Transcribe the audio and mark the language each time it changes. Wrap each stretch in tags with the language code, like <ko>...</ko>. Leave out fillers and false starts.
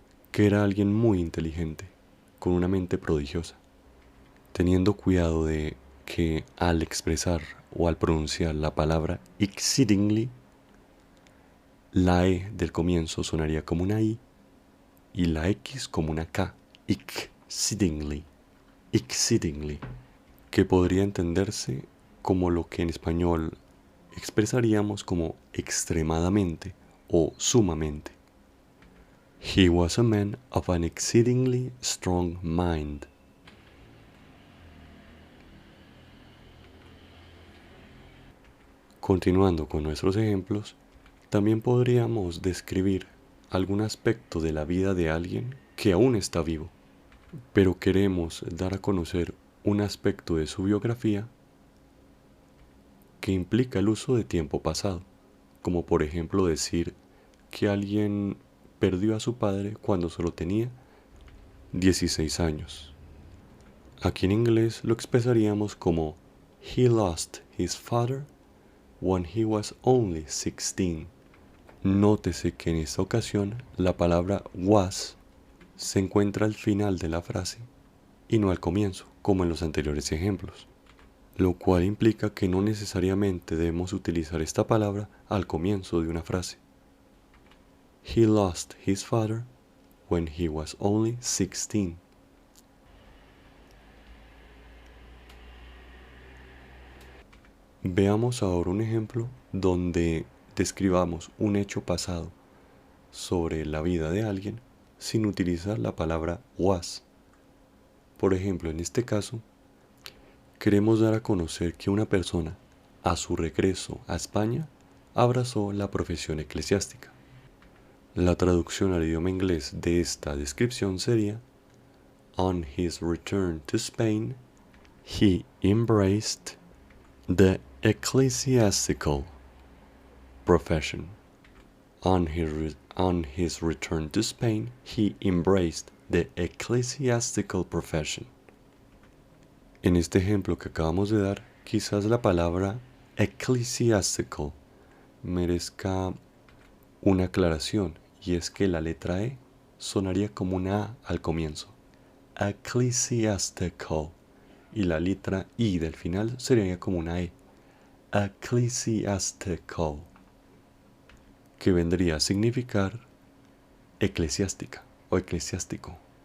<es>que era alguien muy inteligente, con una mente prodigiosa, teniendo cuidado de que al expresar o al pronunciar la palabra exceedingly, la E del comienzo sonaría como una I y la X como una K, exceedingly, exceedingly, que podría entenderse como lo que en español expresaríamos como extremadamente o sumamente.</es> <en>He was a man of an exceedingly strong mind.</en> <es>Continuando con nuestros ejemplos, también podríamos describir algún aspecto de la vida de alguien que aún está vivo, pero queremos dar a conocer un aspecto de su biografía que implica el uso de tiempo pasado, como por ejemplo decir que alguien perdió a su padre cuando solo tenía 16 años. Aquí en inglés lo expresaríamos como</es> <en>He lost his father when he was only 16.</en> <es>Nótese que en esta ocasión la palabra was se encuentra al final de la frase y no al comienzo, como en los anteriores ejemplos, lo cual implica que no necesariamente debemos utilizar esta palabra al comienzo de una frase.</es> <en>He lost his father when he was only 16.</en> <es>Veamos ahora un ejemplo donde describamos un hecho pasado sobre la vida de alguien sin utilizar la palabra was. Por ejemplo, en este caso, queremos dar a conocer que una persona, a su regreso a España, abrazó la profesión eclesiástica. La traducción al idioma inglés de esta descripción sería</es> <en>On his return to Spain, he embraced the ecclesiastical profession. On on his return to Spain, he embraced the ecclesiastical profession.</en> <es>En este ejemplo que acabamos de dar, quizás la palabra ecclesiastical merezca una aclaración, y es que la letra E sonaría como una A al comienzo, ecclesiastical, y la letra I del final sería como una E, ecclesiastical, que vendría a significar eclesiástica o eclesiástico.</es>